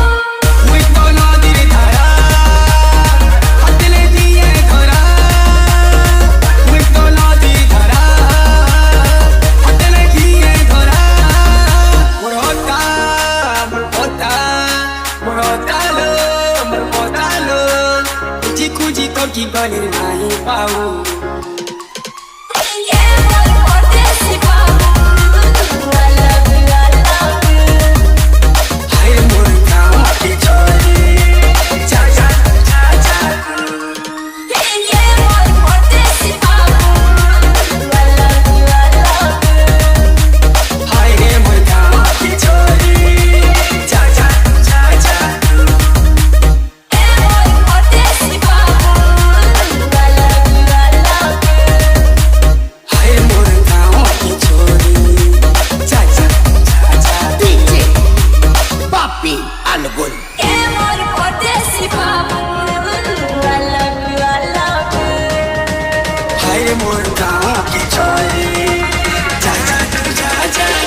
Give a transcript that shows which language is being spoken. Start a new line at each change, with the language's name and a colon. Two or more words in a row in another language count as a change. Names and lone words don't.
Chhattisgarhi: मुई तो नदीर धारा हतले दिए धरा मुई तो नदी धारा हतले दिए धरा मोर होता कुची कुची तो की बनी नहीं पाऊ ये मोर परदेसी बाबू,
English: I love you, I love you।
Chhattisgarhi: हाय मोर गाँव की छोरी जा जा जा जा ये मोर परदेसी बाबू,
English: I love you, I love you।
Chhattisgarhi: हाय मोर गाँव की छोरी जा जा जा जा ये मोर परदेसी बाबू,
English: I love you, I love you।
Chhattisgarhi: हाय मोर गाँव की छोरी जा जा जा जा DJ Papi Anugul। ये मोर परदेसी बाबू,
English: I love you, I love you।
Chhattisgarhi: हाय मोर गाँव की छोरी जा जा जा जा